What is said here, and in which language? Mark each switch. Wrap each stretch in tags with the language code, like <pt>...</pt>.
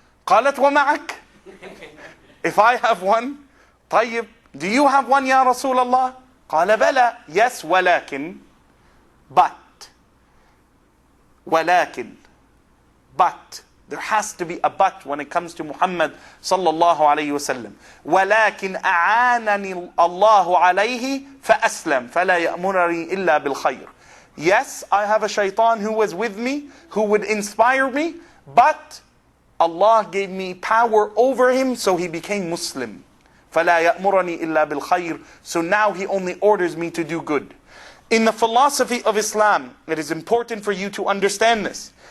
<ar>قالت ومعك,</ar> <en>if I have one,</en> <ar>طيب,</ar> <en>do you have one ya Rasulullah?</en> <ar>قال بلى,</ar> <en>yes,</en> <ar>ولكن,</ar> <en>but, there has to be a but when it comes to Muhammad sallallahu alayhi wasallam.</en> <ar>ولكن أعانني الله عليه فأسلم فلا يأمرني إلا بالخير.</ar> <en>Yes, I have a shaitan who was with me, who would inspire me, but Allah gave me power over him, so he became Muslim.</en> <ar>فلا يأمرني إلا بالخير.</ar> <en>So now he only orders me to do good. In the philosophy of Islam, it is important for you to understand this.</en>